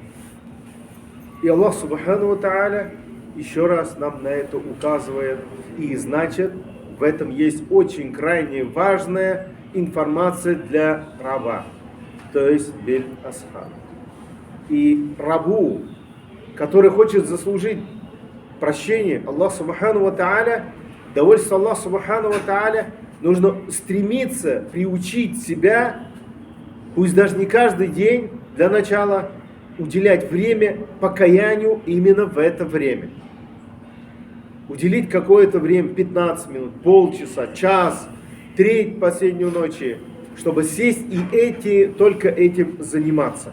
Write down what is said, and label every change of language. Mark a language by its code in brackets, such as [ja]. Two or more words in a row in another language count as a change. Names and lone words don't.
[ru] И Аллах [ar] سبحانه وتعالى [ru] еще раз нам на это указывает, и значит, в этом есть очень крайне важная информация для раба, то есть [ar] بالأصحاب. [ru] И рабу, который хочет заслужить прощение Аллаха [ar] سبحانه وتعالى, [ru] довольство Аллаха [ar] سبحانه وتعالى, [ru] нужно стремиться приучить себя, пусть даже не каждый день, для начала уделять время покаянию именно в это время. Уделить какое-то время, 15 минут, полчаса, час, треть последнюю ночи, чтобы сесть и только этим заниматься.